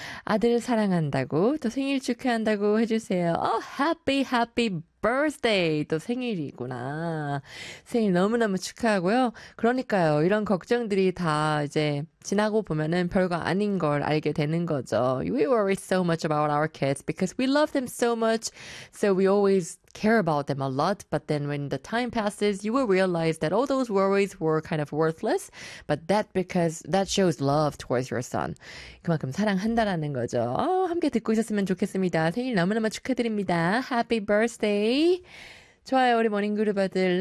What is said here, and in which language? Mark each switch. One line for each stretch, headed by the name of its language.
Korean: 아들 사랑한다고 또 생일 축하한다고 해주세요.
English: Oh, happy, happy birthday.
Korean: 또 생일이구나. 생일 너무너무 축하하고요. 그러니까요. 이런 걱정들이 다 이제 지나고 보면은 별거 아닌 걸 알게 되는 거죠.
English: We worry so much about our kids because we love them so much. So we always care about them a lot. But then when the time passes, you will realize that all those worries were kind of worthless. But that shows love towards your son.
Korean: 그만큼 사랑한다라는 거죠. 함께 듣고 있었으면 좋겠습니다. 생일 너무너무 축하드립니다.
English: Happy birthday.
Korean: 좋아요, 우리 모닝 그룹들.